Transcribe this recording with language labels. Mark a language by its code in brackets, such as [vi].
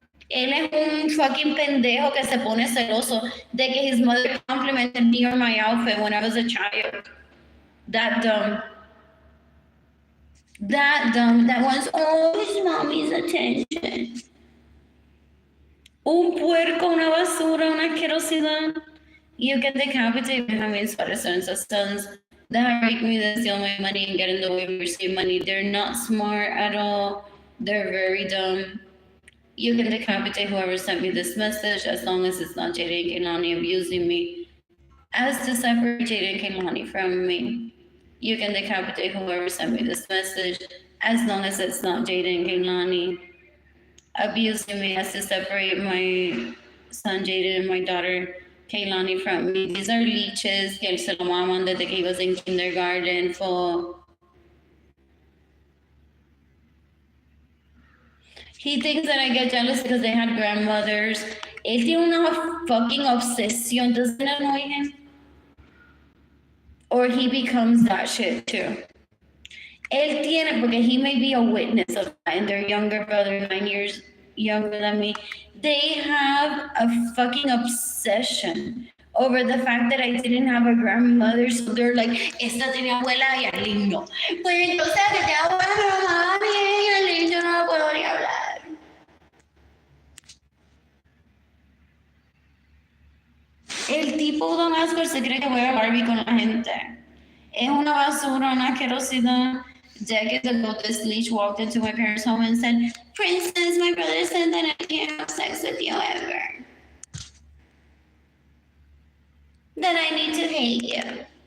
[es] Él es un fucking pendejo que se pone celoso de que [en] his mother complimented me on my outfit when I was a child. That dumb. That wants all his mommy's attention. [es] Un puerco, una basura, una asquerosidad. [en] You can decapitate Benjamin Suarez and his sons that rape me, that steal my money and get in the way of receiving money. They're not smart at all. They're very dumb. You can decapitate whoever sent me this message as long as it's not Jada and Kehlani abusing me. As to separate Jada and Kehlani from me, you can decapitate whoever sent me this message as long as it's not Jada and Kehlani abusing me. As to separate my son Jada and my daughter Kehlani from me. These are leeches [es] que él se lo maman desde que [en] he was in kindergarten for. He thinks that I get jealous because they had grandmothers. [es] Él tiene una [en] fucking obsession. Doesn't it annoy him? Or he becomes that shit too. [es] Él tiene, porque [en] he may be a witness of that, and their younger brother, 9 years younger than me, they have a fucking obsession over the fact that I didn't have a grandmother, so they're like, [es] esta tenía abuela y Arlene no. Pues entonces que te abuela, mami, y Arlene yo no puedo ni hablar. El tipo Don Oscar se cree que juega Barbie con la gente. Es una basura, una asquerosidad. [en] Decades ago, this leech walked into my parents' home and said, Princess, my brother said that I can't have sex with you ever. That I need to hate you.